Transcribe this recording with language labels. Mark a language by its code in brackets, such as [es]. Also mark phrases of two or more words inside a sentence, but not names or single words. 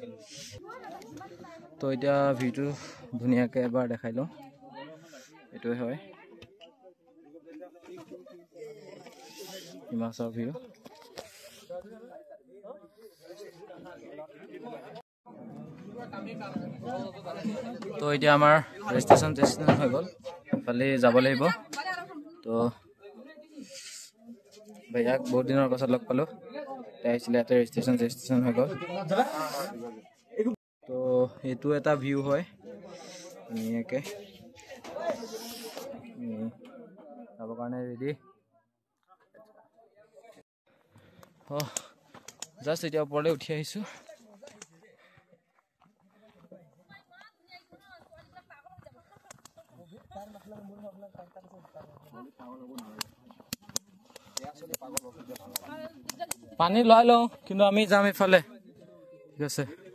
[as] তো এতিয়া ভিউটো ধুনিয়াকে এবাৰ দেখাই লওঁ এটোই হয় হিমাচল ভিউ তো এতিয়া আমাৰ ৰেজিষ্ট্ৰেচন হৈ গ'ল খালি যাব লাগিব তো [hi] भैया बहुत दिन पास लग पालो [as] ৰেজিষ্ট্ৰেচন হৈ গ'ল তো এইটো এটা ভিউ হয় ধুনীয়াকে যাবৰ কাৰণে ৰেডি জাষ্ট এতিয়া ওপৰলৈ উঠি আহিছোঁ পানী লৈ লওঁ কিন্তু আমি যাম ইফালে ঠিক আছে